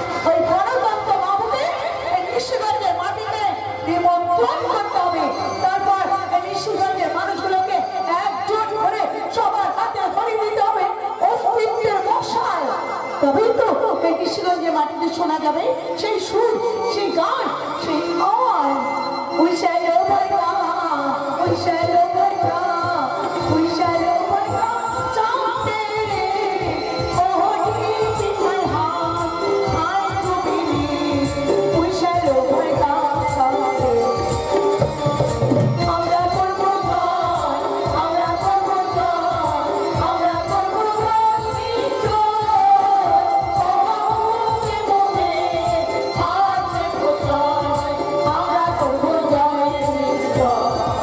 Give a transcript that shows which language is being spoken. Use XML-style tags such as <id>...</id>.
<bn>ওই গণতন্ত্র বাবুকে এই নিশিগঞ্জের মাটিতে নিমন্ত্রণ করতে হবে। তারপর এই নিশিগঞ্জের মানুষগুলোকে একজোট করে সবার হাতে ধরিয়ে দিতে হবে অস্তিত্বের মশাল। তবেই তো এই নিশিগঞ্জের মাটিতে শোনা যাবে সেই সুর, সেই গান, সেই আওয়াজ।</bn> <en>We shall overcome, we shall overcome, we shall overcome someday. Oh, deep in my heart, I do believe we shall overcome someday.</en> <bn>আমরা করব জয়, আমরা করব জয়, আমরা করব জয় বিজয়। মনে মনে আছে প্রত্যয়, আমরা করব জয় বিজয়।</bn>